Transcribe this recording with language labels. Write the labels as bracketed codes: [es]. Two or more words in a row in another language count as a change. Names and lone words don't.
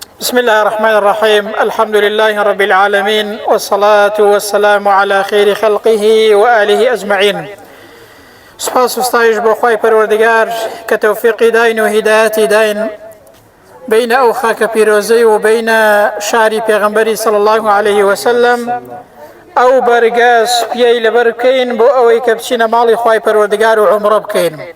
[ar] بسم الله الرحمن الرحيم. الحمد لله رب العالمين، والصلاة والسلام على خير خلقه وآله أجمعين. [ckb] سپاس و ستایش بۆ خوای پەروەردگار کە تەوفیقی داین و هیدایەتی داین بین ئەو خاکە پیرۆزەی و بین شاری پێغەمبەری [ar] صلی الله عليه وسلم [ckb] ئەو بەرگە سوپیەی لەبەر بکەین بۆ ئەوەی کە بچینە ماڵی خوای پەروەردگار و عومرە بکەین.